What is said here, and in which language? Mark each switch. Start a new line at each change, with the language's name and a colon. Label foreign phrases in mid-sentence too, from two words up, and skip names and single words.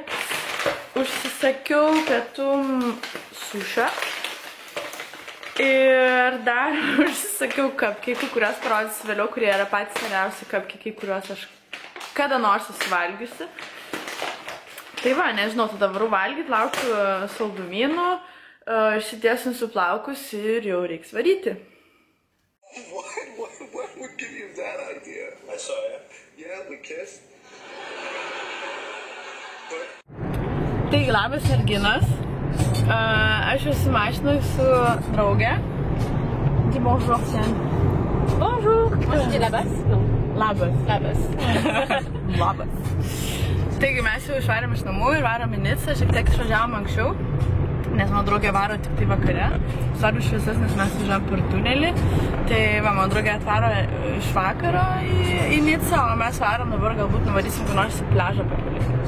Lithuanian: Užsisakiau pietum sušą ir dar užsisakiau cupcake'ų, kuriuos parodysiu vėliau, kurie yra patys seniausi cupcake'ai, kuriuos aš kada nors susivalgiusi. Tai va, nežinau, tada varu valgyti, laukiu saldumynų, išsitiesinsiu plaukus ir jau reiks varyti.
English: What would give you that idea? I saw you. Yeah, we kissed.
Lithuanian: Taigi, labas merginos. Aš esu mašinoj su drauge.
French: Dis bonjour, Sian. Bonjour. Moi, je dis labas. Non.
Lithuanian: Labas. Labas. Labas. Taigi, mes jau išvarėm iš namų ir varom į Nicą. Šiek tiek išvažiavom anksčiau, nes mano draugė varo tik tai vakare. Svarbu šviesas, nes mes važiavom per tunelį. Tai va, mano draugė atvaro iš vakaro į Nicą, o mes varom dabar galbūt nuvarysim kur nors į pliažą papalikti.